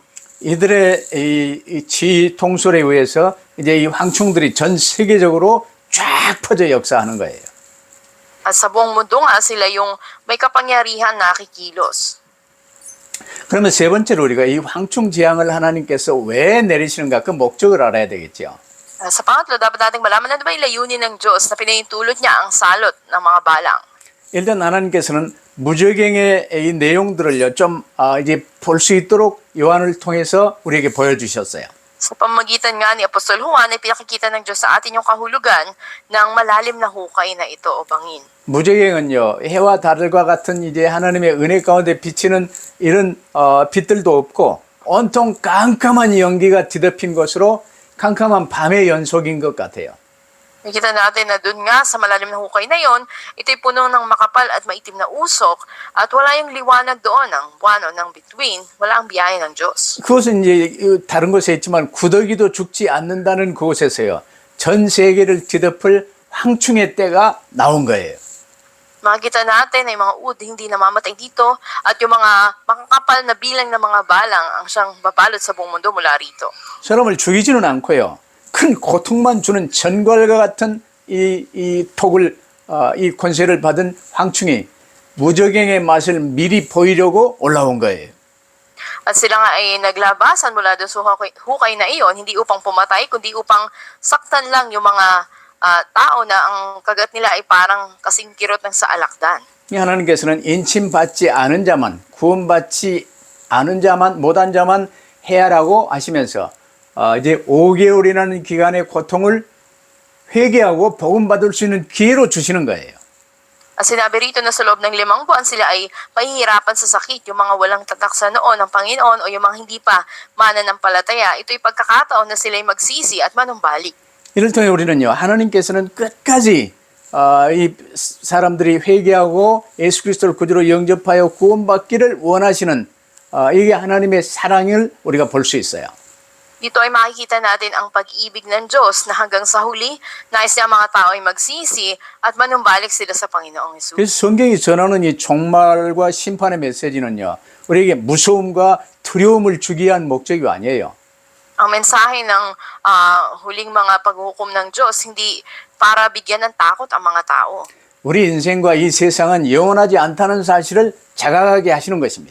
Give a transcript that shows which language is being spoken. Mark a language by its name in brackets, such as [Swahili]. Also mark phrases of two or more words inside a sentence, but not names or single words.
[Korean] 이들의 이 지휘 통솔에 의해서 이제 이 황충들이 전 세계적으로 쫙 퍼져 역사하는 거예요. [Filipino] At sa buong mundo nga sila yung may kapangyarihan na kikilos. [Korean] 그러면 세 번째로 우리가 이 황충 재앙을 하나님께서 왜 내리시는가 그 목적을 알아야 되겠죠. [Filipino] Sa pangatlo, dapat nating malaman na ba yung layunin ng Diyos na pinahintulot niya ang salot ng mga balang. [Korean] 일단 하나님께서는 무저갱의 이 내용들을요 좀 이제 볼 수 있도록 요한을 통해서 우리에게 보여주셨어요. [Filipino] Sa pamagitan nga ni Apostol Juan ay pinakikita ng Diyos sa atin yung kahulugan ng malalim na hukay na ito o bangin. [Korean] 무저갱은요 해와 달과 같은 이제 하나님의 은혜 가운데 비치는 이런 빛들도 없고 온통 깜깜한 연기가 뒤덮인 것으로 캄캄한 밤의 연속인 것 같아요. [Filipino] Nakita natin na dun nga sa malalim na hukay na yon, ito'y puno ng makapal at maitim na usok at wala yung liwanag doon ng buwan o ng bituin, wala ang biyaya ng Diyos. [Korean] 그것은 이제 다른 곳에 있지만 구더기도 죽지 않는다는 그곳에서요. 전 세계를 뒤덮을 황충의 때가 나온 거예요. [Filipino] Makikita natin na yung mga ud hindi namamatay dito at yung mga makakapal na bilang ng mga balang ang siyang babalot sa buong mundo mula rito. [Korean] 사람을 죽이지는 않고요. 큰 고통만 주는 전갈과 같은 이 독을, 이 권세를 받은 황충이 무적행의 맛을 미리 보이려고 올라온 거예요. [Filipino] At sila nga ay naglabasan mula doon sa hukay na iyon, hindi upang pumatay, kundi upang saktan lang yung mga tao na ang kagat nila ay parang kasing kirot ng sa alakdan. [Korean] 하나님께서는 인침받지 않은 자만, 구원받지 않은 자만, 못한 자만 해야라고 하시면서 이제 5개월이라는 기간의 고통을 회개하고 복음받을 수 있는 기회로 주시는 거예요. [Filipino] At sinabi rito na sa loob ng 5 buwan sila ay mahihirapan sa sakit, yung mga walang tatak sa noon ng Panginoon o yung mga hindi pa mananampalataya. Ito'y pagkakataon na sila'y magsisi at manumbalik. [Korean] 이를 통해 우리는요, 하나님께서는 끝까지 이 사람들이 회개하고 예수 그리스도를 구주로 영접하여 구원받기를 원하시는 이게 하나님의 사랑을 우리가 볼 수 있어요. [Filipino] Dito ay makikita natin ang pag-ibig ng Diyos na hanggang sa huli, nais niya ang mga tao ay magsisi at manumbalik sila sa Panginoong Hesus. [Korean] 그래서 성경이 전하는 이 종말과 심판의 메시지는요, 우리에게 무서움과 두려움을 주기 위한 목적이 아니에요. [Filipino] Ang mensahe ng huling mga paghukom ng Diyos, hindi para bigyan ng takot ang mga tao. [Korean] 우리 인생과 이 세상은 영원하지 않다는 사실을 자각하게 하시는 것입니다.